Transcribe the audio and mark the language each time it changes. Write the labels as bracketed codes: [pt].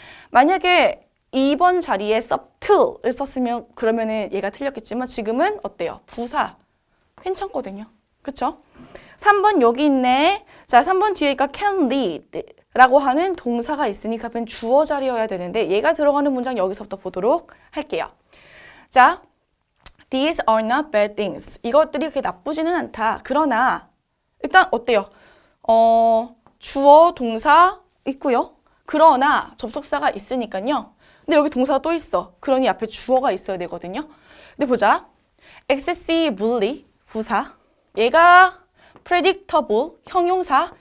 [ko] 만약에 2번 자리에 subtle을 썼으면 그러면은 얘가 틀렸겠지만 지금은 어때요? 부사. 괜찮거든요. 그쵸? 3번 여기 있네. 자, 3번 뒤에가 can lead 라고 하는 동사가 있으니까 그건 주어 자리여야 되는데 얘가 들어가는 문장 여기서부터 보도록 할게요. [en] 자, these are not bad things. [ko] 이것들이 그렇게 나쁘지는 않다. 그러나 일단 어때요? 주어, 동사 있고요. 그러나 접속사가 있으니까요. 근데 여기 동사가 또 있어. 그러니 앞에 주어가 있어야 되거든요. 근데 보자. excessively 부사. 얘가 predictable 형용사.